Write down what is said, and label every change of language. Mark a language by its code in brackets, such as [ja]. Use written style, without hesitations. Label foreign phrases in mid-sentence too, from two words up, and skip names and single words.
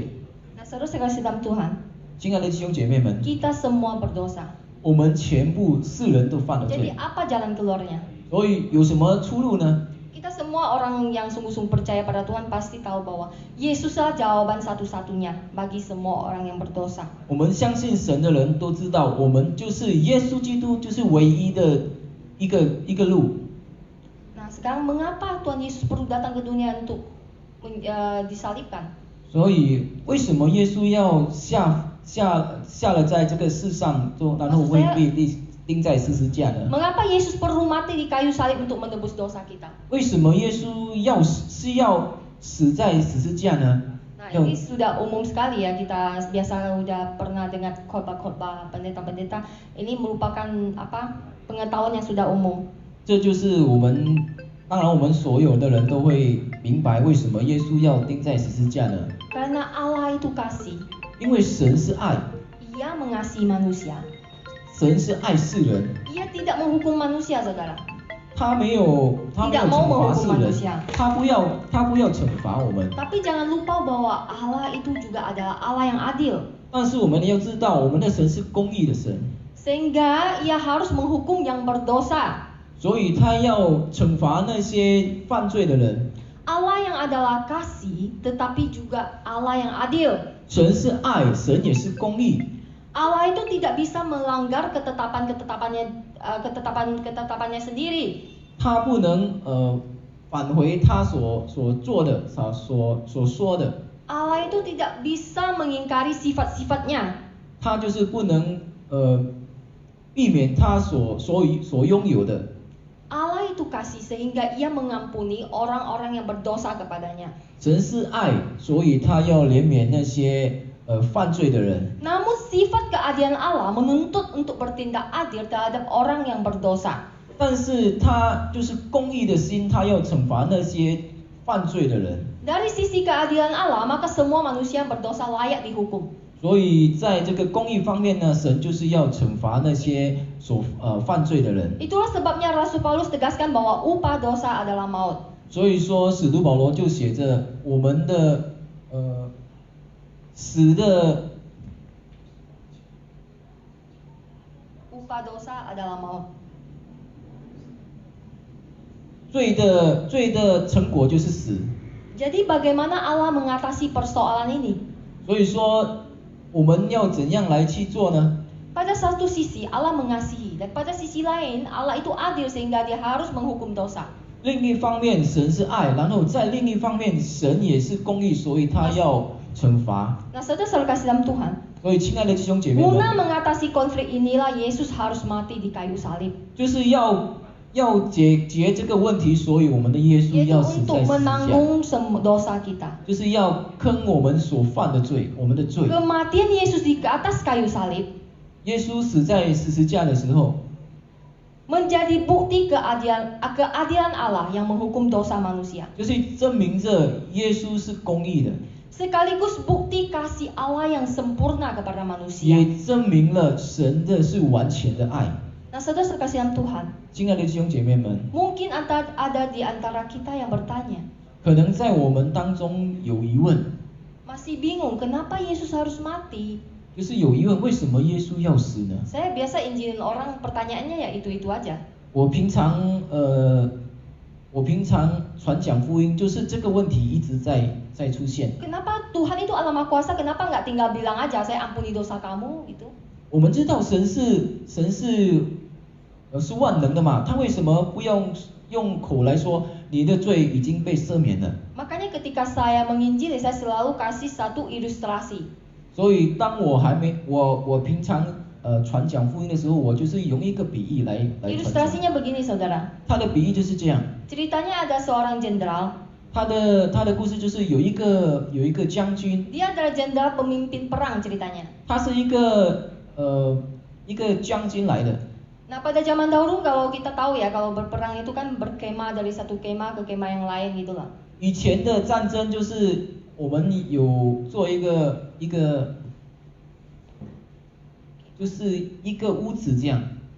[id] Nah, saudara siam Tuhan, [zh] 亲爱的弟兄姐妹们， [id] kita semua berdosa. [zh] 我们全部世人都犯了 [id] Jadi [zh] 罪， [id] apa jalan keluarnya? [zh] 所以有什么出路呢？ [id] Kita semua orang yang sungguh-sungguh percaya pada Tuhan pasti tahu bahwa Yesuslah jawaban satu-satunya bagi semua orang yang berdosa. [zh] 我们相信神的人都知道，我们就是耶稣基督，就是唯一的一个路。 [id] Nah, sekarang mengapa Tuhan Yesus perlu datang ke dunia untuk disalibkan? [zh] 所以为什么耶稣要下了在这个世上，然后会被钉在十字架呢？ [id] Mengapa Yesus perlu mati di kayu salib untuk menebus dosa kita? [zh] 为什么耶稣要死在十字架呢？ [id] Nah, ini sudah umum sekali ya, kita biasa sudah pernah dengar khotbah-khotbah pendeta-pendeta. Ini merupakan pengetahuan yang sudah umum. [zh] 这就是当然我们所有的人都会明白为什么耶稣要钉在十字架呢？ [id] Karena Allah itu kasih. [zh] 因为神是爱， [id] Ia mengasihi manusia. [zh] 神是爱世人， [id] Ia tidak menghukum manusia, saudara. [zh] 他没有惩罚世人，他不要惩罚我们。 [id] Tapi jangan lupa bahwa Allah itu juga adalah Allah yang adil. [zh] 但是我们要知道，我们的神是公义的神， [id] Sehingga ia harus menghukum yang berdosa. [zh] 所以他要惩罚那些犯罪的人。 [id] Allah yang adalah kasih, tetapi juga Allah yang adil. [zh] 神是爱，神也是公义。 [id] Allah itu tidak bisa melanggar ketetapannya sendiri. [zh] 他不能返回他所做的所说的。 [id] Allah itu tidak bisa mengingkari sifat-sifatnya. [zh] 他就是不能避免他所拥有的。 [id] Allah itu kasih sehingga ia mengampuni orang-orang yang berdosa kepadanya. [zh] 神是爱，所以他要怜悯那些犯罪的人。 [id] Namun sifat keadilan Allah menuntut untuk bertindak adil terhadap orang yang berdosa. [zh] 但是他就是公义的心，他要惩罚那些犯罪的人。 [id] Dari sisi keadilan Allah, maka semua manusia yang berdosa layak dihukum. [zh] 所以在这个公义方面呢，神就是要惩罚那些犯罪的人。 [id] Itulah sebabnya Rasul Paulus tegaskan bahwa upah dosa adalah maut. [zh] 所以说使徒保罗就写着我们的死的 [id] Upah dosa adalah maut. [zh] 罪的成果就是死。 [id] Jadi bagaimana Allah mengatasi persoalan ini? [zh] 所以说我们要怎样来去做呢？ [id] Pada satu sisi Allah mengasihi, dan pada sisi lain Allah itu adil sehingga dia harus menghukum dosa. [zh] 另一方面神是爱，然后在另一方面神也是公义，所以他要惩罚。 [id] Nah, saudara kasih dalam Tuhan. [zh] 所以亲爱的弟兄姐妹 [id] Guna [zh] 们， [id] mengatasi konflik inilah Yesus harus mati di kayu salib. [zh] 就是要解决这个问题，所以我们的耶稣 [id] Yaitu [zh] 要死 [id] untuk [zh] 在十字架， [id] menanggung dosa kita. [zh] 就是要坑我们所犯的罪，我们的罪。 [id] Kematian Yesus di atas kayu salib [zh] 耶稣死在十字架的时候， [id] menjadi bukti keadilan Allah yang menghukum dosa manusia. [zh] 就是证明着耶稣是公义的， [id] Sekaligus bukti kasih Allah yang sempurna kepada manusia. [zh] 也证明了神的是完全的爱。 [id] Nah, saudara kasih dalam Tuhan, [zh] 亲爱的弟兄姐妹们， [id] mungkin ada di antara kita yang bertanya, [zh] 可能在我们当中有疑问， [id] masih bingung kenapa Yesus harus mati. [zh] 就是有疑问，为什么耶稣要死呢？ [id] Saya biasa injilin orang, pertanyaannya ya itu-itu aja. [zh] 我平常我平常传讲福音，就是这个问题一直在出现。 [id] Kenapa Tuhan itu Allah Maha Kuasa, kenapa nggak tinggal bilang aja saya ampuni dosa kamu gitu? [zh] 我们知道神是万能的嘛，他为什么不用口来说你的罪已经被赦免了？ [id] Makanya ketika saya menginjili, saya selalu kasih satu ilustrasi. [zh] 所以当我平常传讲福音的时候，我就是用一个比喻来传讲。 [id] Ilustrasinya begini saudara. [zh] 他的比喻就是这样。 [id] Ceritanya ada seorang jenderal. [zh] 他的故事就是有一个将军， [id] Dia adalah jenderal pemimpin perang ceritanya. [zh] 他是一个将军来的。 [id] Nah pada zaman dahulu kalau kita tahu ya, kalau berperang itu kan berkemah dari satu kemah ke kemah yang lain gitulah. [zh] 以前的战争就是我们有做一个就是一个屋子这样。